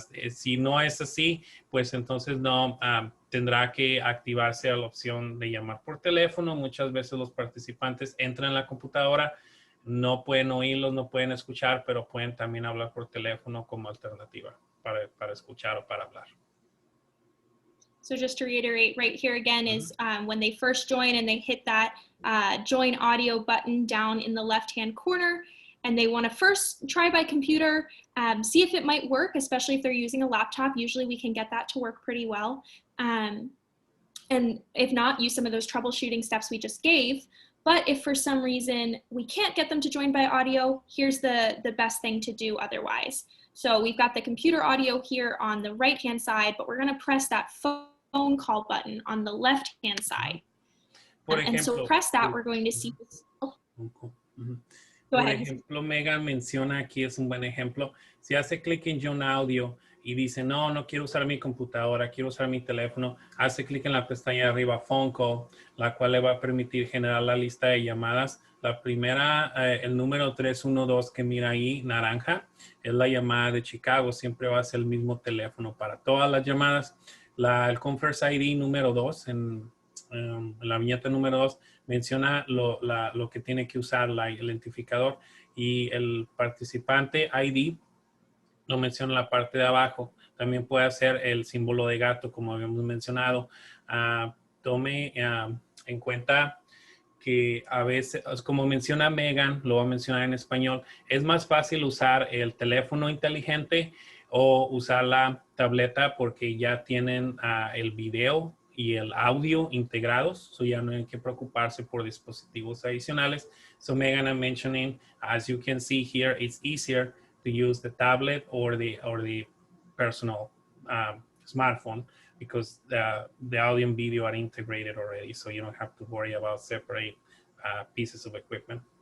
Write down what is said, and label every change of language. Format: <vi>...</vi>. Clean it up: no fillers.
<es>Si no es así, pues entonces no tendrá que activarse a la opción de llamar por teléfono. Muchas veces los participantes entran en la computadora, no pueden oírlos, no pueden escuchar, pero pueden también hablar por teléfono como alternativa para escuchar o para hablar.</es> <en>So just to reiterate, right here again is when they first join and they hit that join audio button down in the left-hand corner, and they want to first try by computer, see if it might work, especially if they're using a laptop. Usually we can get that to work pretty well. And if not, use some of those troubleshooting steps we just gave. But if for some reason we can't get them to join by audio, here's the best thing to do otherwise. So we've got the computer audio here on the right-hand side, but we're going to press that phone call button on the left-hand side. And so press that, we're going to see this.</en> <es>Oh. Por ejemplo, Megan menciona aquí, es un buen ejemplo. Si hace clic en Join Audio y dice, no quiero usar mi computadora, quiero usar mi teléfono, hace clic en la pestaña de arriba, Phone Call, la cual le va a permitir generar la lista de llamadas. La primera, el número 312 que mira ahí, naranja, es la llamada de Chicago. Siempre va a ser el mismo teléfono para todas las llamadas. El Conference ID número 2, en la viñeta número 2, menciona lo que tiene que usar el identificador, y el participante ID lo menciona en la parte de abajo. También puede hacer el símbolo de gato, como habíamos mencionado. Tome en cuenta que a veces, como menciona Megan, lo voy a mencionar en español, es más fácil usar el teléfono inteligente o usar la tableta porque ya tienen el video y el audio integrados, so ya no hay que preocuparse por dispositivos adicionales.</es> <en>So Megan, I'm mentioning, as you can see here, it's easier to use the tablet or the personal smartphone because the audio and video are integrated already, so you don't have to worry about separate pieces of equipment.</en>